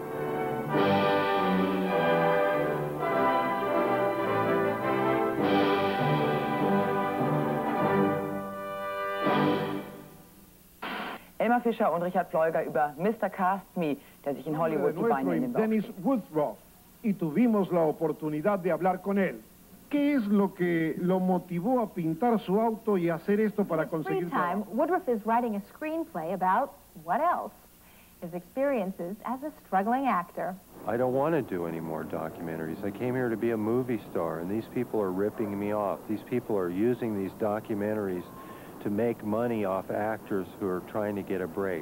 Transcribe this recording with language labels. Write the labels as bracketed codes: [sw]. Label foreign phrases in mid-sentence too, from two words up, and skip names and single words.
[de] Elmar Fischer und Richard Pleuger über Mr. Cast Me, der sich in Hollywood die Beine in den Bauch [es] Dennis Woodruff, y tuvimos la oportunidad de hablar con él. ¿Qué es lo que lo motivó a pintar su auto y hacer esto para conseguir [en] time, Woodruff is writing a screenplay about what else? His experiences as a struggling actor. I don't want to do any more documentaries. I came here to be a movie star, and these people are ripping me off. These people are using these documentaries to make money off actors who are trying to get a break.